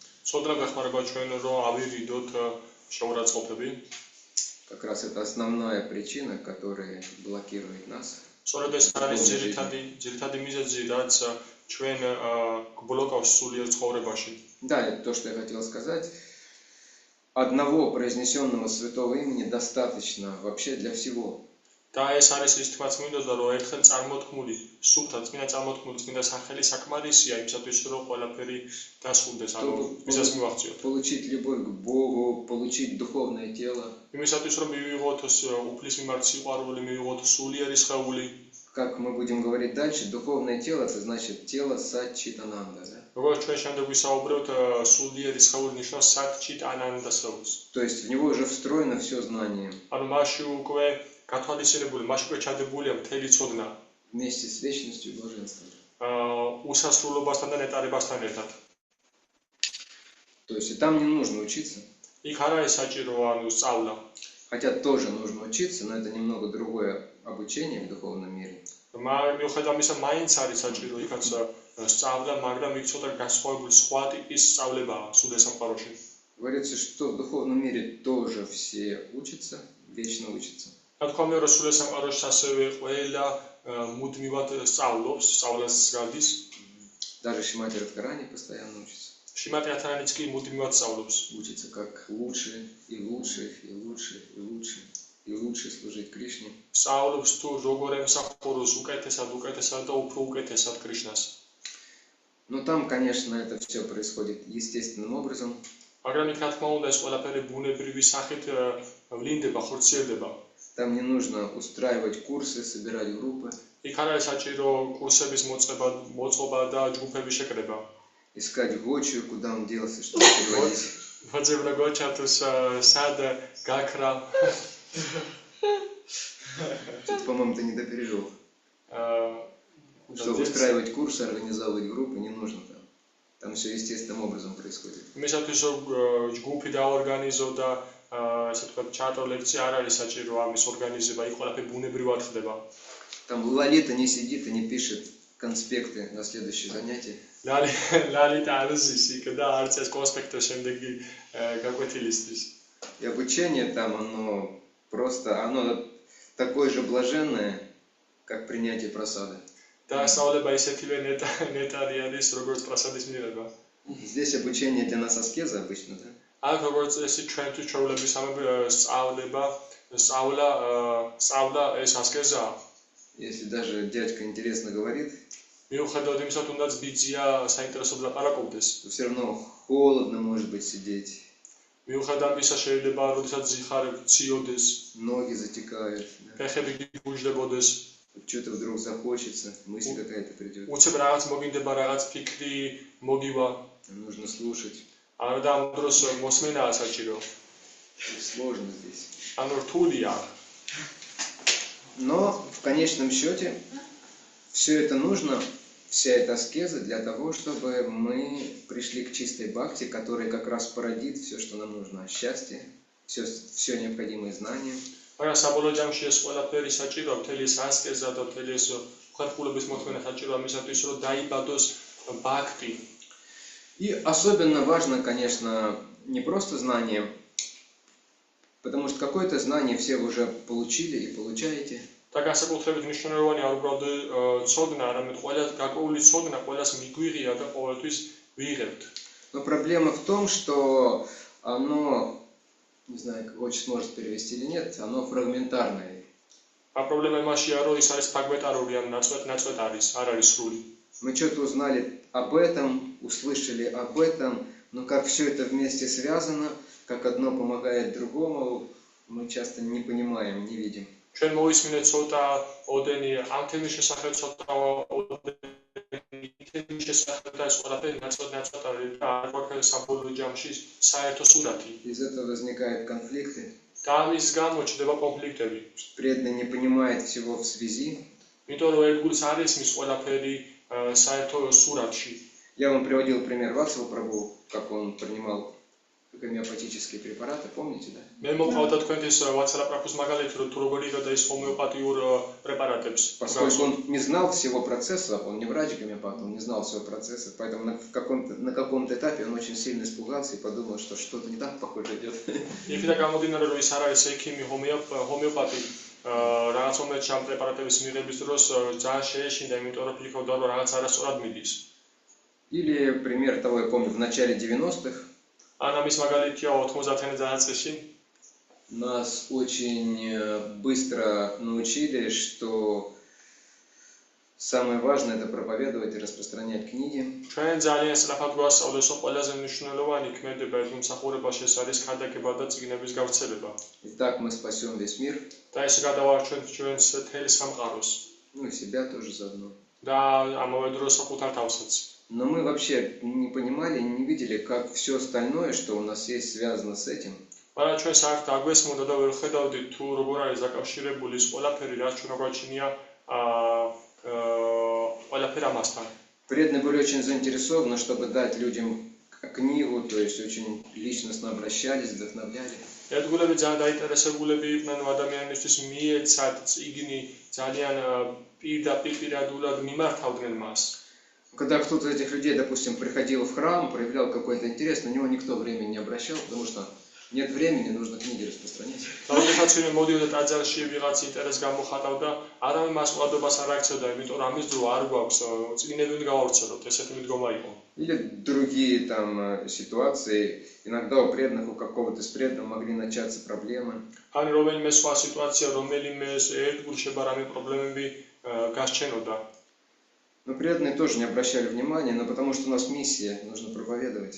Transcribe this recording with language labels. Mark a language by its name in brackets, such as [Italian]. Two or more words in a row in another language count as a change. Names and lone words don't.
[Russian] Как раз это основная причина, которая блокирует нас. Да, это то, что я хотел сказать. Одного произнесенного святого имени достаточно вообще для всего. [Georgian] და ეს არის ის თქმაც მინდოდა რომ ერთხელ წარმოთქმული სულთან წმინდა წარმოთქმული წმინდა სახელი საკმარისია იმისათვის რომ ყველაფერი დასრულდეს ანუ ვისაც მივახციოთ [Russian] получить любовь к Богу, получить духовное тело. [Georgian] იმისათვის რომ მივიღოთ უფლის მიმართ სიყვარული, მივიღოთ სულიერი სხეული. [Russian] Как мы будем говорить дальше, духовное тело это значит тело Сатчитананда, да? [Georgian] როგორც ჩვენ შემდეგ ვისაუბრებთ სულიერი სხეული ნიშნავს Сатчитананда სხეულს. [Russian] То есть в него уже встроено все знание. [Georgian] ანუ მასში უკვე გათვალისწინებული, მასში უკვე ჩადებულია მთელი ცოდნა. [Russian] Вместе с вечностью и блаженством. [Georgian] უსასრულობასთან და ნეტარებასთან ერთად. [Russian] То есть и там не нужно учиться. [Georgian] იქ არ არის საჭირო ანუ სწავლა. [Russian] Хотя тоже нужно учиться, но это немного другое обучение в духовном мире. [Georgian] მიუხედავად ამისა, მაინც არის საჭირო იქაც სწავლა, მაგრამ იქ ცოტა განსხვავებული სხვა ტიპის სწავლებაა სულიერ სამყაროში. [Russian] Говорится, что в духовном мире тоже все учатся, вечно учатся. [Georgian] Თქვა რომ სულიერ სამყაროში ასევე ყველა მუდმივად სწავლობს, სწავლას გადის. [Russian] Даже Шримати Радхарани постоянно учится. [Georgian] Шримати Радхарани კი მუდმივად სწავლობს. [Russian] Учится как лучше и лучше и лучше и лучше и лучше служить Кришне. [Georgian] სწავლობს თუ როგორ ემსახუროს უკეთესად და უფრო უკეთესად კრიშნას. [Russian] Но там, конечно, это все происходит естественным образом. [Georgian] მაგრამ იქ რა თქმა უნდა ეს ყველაფერი ბუნებრივი სახით ვლინდება, ხორციელდება. [Russian] Там не нужно устраивать курсы, собирать группы. [Georgian] იქ არ არის საჭირო კურსების მოწყობა და ჯგუფების შეკრება. [Russian] Искать Гочу, куда он делся, чтобы переводить. [Georgian] ვაძებნა გოჩა თუ სად გაქრა. [Russian] Что-то, по-моему, ты не допережил. Чтобы устраивать курсы, организовывать группы, не нужно там. Там все естественным образом происходит. [Georgian] მისათვის ჯგუფი დაორგანიზო და ასე თქვა ჩაატო ლექცია არ არის საჭირო ამის ორგანიზება, იქ ყველაფერი ბუნებრივად ხდება. [Russian] Там Лолита не сидит и не пишет конспекты на следующее занятие. [Georgian] Лолита არ ზის იქ და არც ეს კონსპექტი შემდეგი გაკვეთილისთვის. [Russian] И обучение там, оно просто, оно такое же блаженное, как принятие просады. [Georgian] და სწავლება ისეთივე ნეტარი არის, როგორც პრასადის მიღება. [Russian] Здесь обучение для нас аскеза обычно, да? [Georgian] აქ როგორც ესე ჩვენთვის ჩვეულების სწავლა ეს ასკეზაა. [Russian] Если даже дядька интересно говорит, [Georgian] მიუხედავად იმისა, თუნდაც ბიძია საინტერესოდ ლაპარაკობდეს. [Russian] то все равно холодно может быть сидеть. [Georgian] მიუხედავად იმისა, შეიძლება როდესაც ზიხარებ ციოდეს, [Russian] Ноги затекают. Да? [Georgian] ფეხები გიგუჟდებოდეს. [Russian] Что-то вдруг захочется, мысль какая-то придет. [Georgian] უცებ რაღაც მოგინდება, რაღაც ფიქრი მოგივა. [Russian] Нужно слушать. [Georgian] არა და ამ დროს მოსმენაა საჭირო. [Russian] Сложно здесь. [Georgian] ანუ რთულია. [Russian] Но в конечном счете все это нужно, вся эта аскеза для того, чтобы мы пришли к чистой бхакти, которая как раз породит все, что нам нужно. Счастье, все необходимые знания. [Georgian] მაგრამ საბოლოო ჯამში ეს ყველაფერი საჭიროა, მთელი ეს ასკეზა და მთელი ეს უხერხულობის მოთმენა საჭიროა მისათვის, რომ დაიბადოს ბhakti. [Russian] И особенно важно, конечно, не просто знание, потому что какое-то знание все вы уже получили и получаете. [Georgian] და განსაკუთრებით მნიშვნელოვანია არ უბრალოდ ცოდნა, არამედ ყველა გარკვეული ცოდნა ყველას მიგვიღია და ყოველთვის ვიღებთ. [Russian] Но проблема в том, что оно, не знаю, как отче сможет перевести или нет, оно фрагментарное. [Georgian] А პრობლემა იმაშია, რომ ის არის ფრაგმენტარული, ან ნაწყვეტ არის, არ არის სრული. [Russian] Мы что-то узнали об этом, услышали об этом, но как все это вместе связано, как одно помогает другому, мы часто не понимаем, не видим. [Georgian] ჩვენ მოვისმინეთ ცოტა ოდენი ამ თემის შესახებ, ცოტა ოდენი თემის შესახებ და ეს ყველაფერი ნაწყვეტ არის და არ გვაქვს საბოლოო ჯამში საერთო სურათი. [Russian] Из этого возникают конфликты. [Georgian] და ამის გამო ჩნდება კონფლიქტები. [Russian] Преданный не понимает всего в связи. [Georgian] იმიტომ რომ ერთგულს არ ისმის ყველაფერი საერთო სურათში. [Russian] Я вам приводил пример Ватсава Прабху, как он принимал гомеопатические препараты, помните, да? [Georgian] მე მოვყავდა თქვენთვის ვაცალ პრაფუს მაგალითი, რომ თუ როგორ იღებდა ის ჰომეოპათიურ პრეპარატებს. [Russian] Поскольку он не знал всего процесса, он не врач-гомеопат, он не знал всего процесса, поэтому на каком-то этапе он очень сильно испугался и подумал, что что-то не так, похоже, идет. [Georgian] იქიდან გამომდინარე, რომ ის არ არის ექიმი, ჰომეოპათი, რაღაც მომენტში ამ პრეპარატების მიღების დროს ძალიან შეეშინდა, იმიტომ რომ ფიქრობდა, რომ რაღაც არასწორად მიდის. [Russian] Или пример того, я помню, в начале 90-х [Georgian] ამის მაგალითია 90-იანი წელიწადში [Russian] нас очень быстро научили, что самое важное это проповедовать и распространять книги. [Georgian] ჩვენ ძალიან სწრაფად გვასწავლეს, რომ ყველაზე მნიშვნელოვანი ქმედება ემსახურებაში ეს არის ქადაგება და წიგნების გავრცელება. [Russian] И так мы спасем весь мир, [Georgian] და ეს გადავარჩენთ ჩვენს მთელ სამყაროს. [Russian] ну и себя тоже заодно. [Georgian] და ამავე დროს საკუთარ თავსაც. [Russian] Но мы вообще не понимали, не видели, как все остальное, что у нас есть, связано с этим. [Georgian] მაგრამ ჩვენ საერთოდ აგვესმოდა და ვერ ხედავდით თუ როგორ არის დაკავშირებული ის ყველაფერი, რაც ჩვენ გვაჩნია ყველაფერი ამასთან. [Russian] Преданные были очень заинтересованы, чтобы дать людям книгу, то есть очень личностно обращались, вдохновляли. [Georgian] ერთგულები ძალიან დაინტერესებულები იყვნენ ადამიანისთვის მიეცათ წიგნი, ძალიან პირადულად მიმართავდნენ მას. [Russian] Когда кто-то из этих людей, допустим, приходил в храм, проявлял какой-то интерес, на него никто времени не обращал, потому что нет времени, нужно книги распространять. [Georgian] Როდესაც ვინმე მოდიოდა ტაძარში ვიღაც ინტერესს გამოხატავდა, არავინ მას ყურადობას არ აქცევდა, იმიტომ რომ ამის დრო არ გვაქვს, წიგნები უნდა გავავრცელოთ, ესეთი მიდგომა იყო. [Russian] Или другие там ситуации, иногда у преданных, у какого-то из преданных могли начаться проблемы. [Georgian] ან რომელიმე სხვა სიტუაცია, რომელიმე ერთგულ შებარამი პრობლემები გასჩენოდა. [Russian] Но преданные тоже не обращали внимания, но потому что у нас миссия, нужно проповедовать.